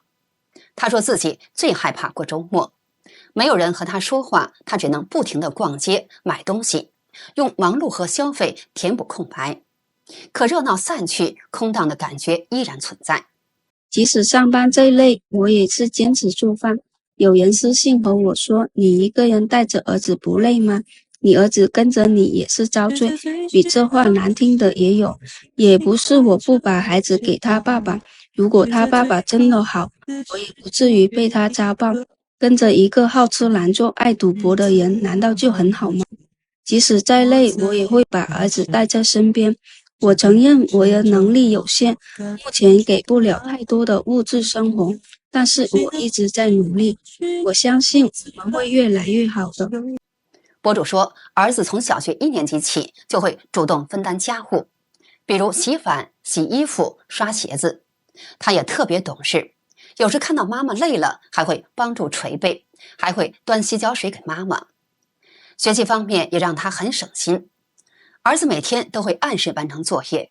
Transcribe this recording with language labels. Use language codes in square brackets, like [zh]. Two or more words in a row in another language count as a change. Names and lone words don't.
[zh] 他說自己最害怕過周末，沒有人和他說話，他只能不停地逛街買東西，用忙碌和消費填補空白。可熱鬧散去，空蕩的感覺依然存在。即使上班再累，我也是堅持做飯。有人私信和我說，你一個人帶着兒子不累嗎？你兒子跟着你也是遭罪。比這話難聽的也有。也不是我不把孩子給他爸爸，如果他爸爸真的好，我也不至于被他家暴。跟着一個好吃懶做愛賭博的人，難道就很好嗎？即使再累，我也會把兒子帶在身邊。我承認我的能力有限，目前給不了太多的物質生活， 但是我一直在努力，我相信我们会越来越好的。博主说，兒子從小學1年級起就會主動分擔家務，比如洗碗、洗衣服、刷鞋子。他也特別懂事，有時看到媽媽累了，還會幫助捶背，還會端洗腳水給媽媽。學習方面也讓他很省心，兒子每天都會按時完成作業。